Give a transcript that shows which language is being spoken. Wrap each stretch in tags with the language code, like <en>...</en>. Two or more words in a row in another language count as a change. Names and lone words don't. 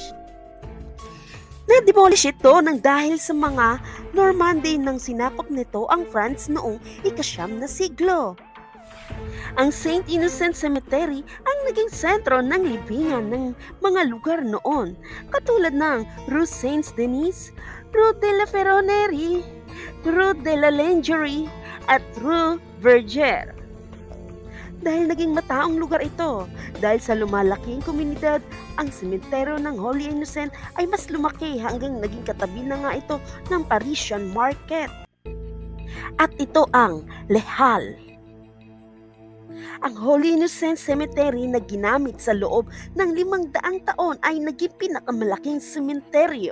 <tl>Na-demolish ito nang dahil sa mga Normandy nang sinakop nito ang France noong ika-9 na siglo. Ang St. Innocent Cemetery ang naging sentro ng libingan ng mga lugar noon, katulad ng Rue Saint-Denis, Rue de la Ferronnerie, Rue de la Lingerie, at Rue Verger. Dahil naging mataong lugar ito, dahil sa lumalaking komunidad, ang sementeryo ng Holy Innocent ay mas lumaki hanggang naging katabi na nga ito ng Parisian Market. At ito ang Les Halles. Ang Holy Innocent Cemetery na ginamit sa loob ng 500 taon ay naging pinakamalaking sementeryo.</tl>